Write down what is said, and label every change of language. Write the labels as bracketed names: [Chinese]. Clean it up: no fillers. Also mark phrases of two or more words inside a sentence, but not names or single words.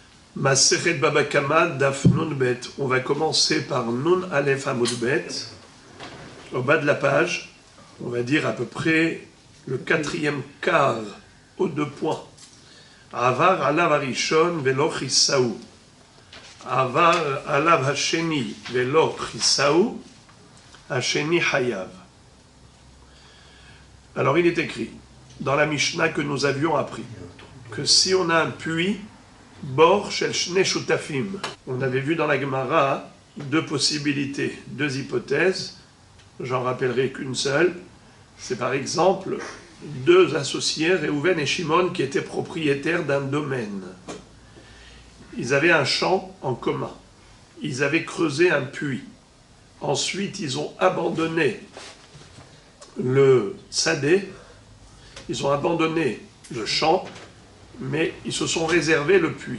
[Hebrew] מסכת בבא קמא דף נון בית. [French] On va commencer par [Hebrew] נון אלף עמוד בית. [French] Au bas de la page, on va dire à peu près le quatrième quart aux 2 points. [Hebrew] עבר עליו הראשון ולא כיסהו. עבר עליו השני ולא כיסהו. השני חייב. [French] Alors il est écrit dans la Mishnah que nous avions appris que si on a un puits, [Hebrew] בור של שני שותפים, [French] on avait vu dans la Gemara 2 possibilités, 2 hypothèses, j'en rappellerai qu'une seule, c'est par exemple 2 associés, Réhouven et Shimon, qui étaient propriétaires d'un domaine. Ils avaient un champ en commun, ils avaient creusé un puits, ensuite ils ont abandonné le sadé, ils ont abandonné le champ, mais ils se sont réservés le puits.